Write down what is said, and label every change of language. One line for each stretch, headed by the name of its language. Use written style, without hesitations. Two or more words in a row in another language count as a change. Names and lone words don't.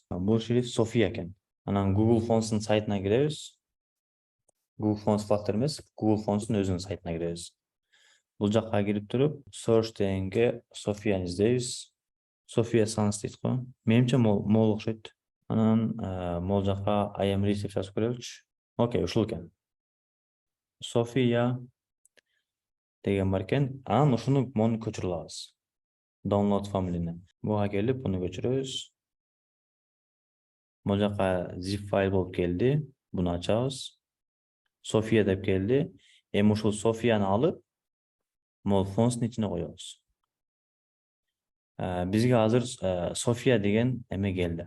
Kyrgyz: Бул шрифт София экен. Анан Google Fontsun сайтына киребиз. Google Fonts Flutter эмес, Google Fontsun өзүнүн сайтына киребиз. Бул жакка кирип туруп, search дегенге Софияны издейбиз. София Sans дейт го. Менимче мол окшойт. Анан могул жакка
English: I am read
Kyrgyz: деп жазып көрөлүчү. Окей, ушул экен. София деген бар экен. Анан ушуну мону көчүрүп алабыз.
English: Download family'ни.
Kyrgyz: Буга келип, буну көчүрөбүз. Могул жакка zip файл болуп келди. Буну ачабыз. София деп келди. Эми ушул Софияны алып, могул фонттун ичине коебуз. Бизге азыр София деген эме келди.